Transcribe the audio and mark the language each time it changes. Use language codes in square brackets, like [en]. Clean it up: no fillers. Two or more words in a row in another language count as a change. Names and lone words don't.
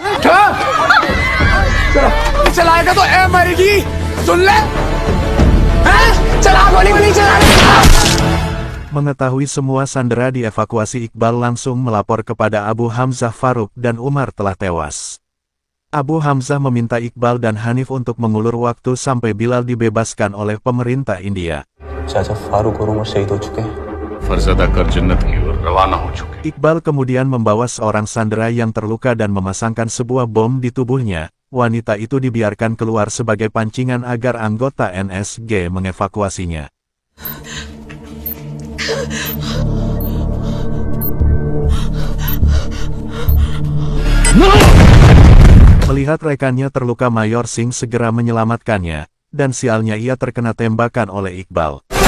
[id] Mengetahui semua sandera dievakuasi, Iqbal langsung melapor kepada Abu Hamzah. Faruk dan Umar telah tewas. Abu Hamzah meminta Iqbal dan Hanif untuk mengulur waktu sampai Bilal dibebaskan oleh pemerintah India. [hi] चाचा फारूक और उमर शहीद हो चुके हैं। फर्ज अदा कर जन्नत की ओर रवाना हो चुके। [id] Iqbal kemudian membawa seorang sandera yang terluka dan memasangkan sebuah bom di tubuhnya. Wanita itu dibiarkan keluar sebagai pancingan agar anggota NSG mengevakuasinya. Melihat rekannya terluka, Mayor Singh segera menyelamatkannya, dan sialnya ia terkena tembakan oleh Iqbal.